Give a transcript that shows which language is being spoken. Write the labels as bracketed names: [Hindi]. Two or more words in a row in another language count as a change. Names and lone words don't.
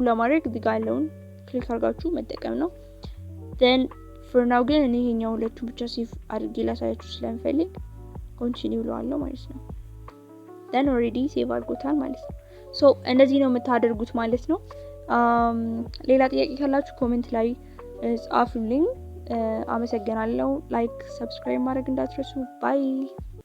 [Amharic] ለማድረግ እዚህ ጋር ያለውን ክሊክ አድርጋችሁ መጠቀም ነው። [English] then for now [Amharic] ግን እኔ ይሄኛው ሁለቱን ብቻ ሴቭ አድርጌ ላሳያችሁ ስለምፈልግ ኮንቲኒው ለዋለሁ ማለት ነው። [English] then already [Amharic] ሴቭ አድርጎታል ማለት ነው። so እንደዚህ ነው የምታደርጉት ማለት ነው። ሌላ ጥያቄ ካላችሁ ኮሜንት ላይ ጻፉልኝ። አመሰግናለሁ። [English] like subscribe [Amharic] ማድረግ እንዳትረሱ። ባይ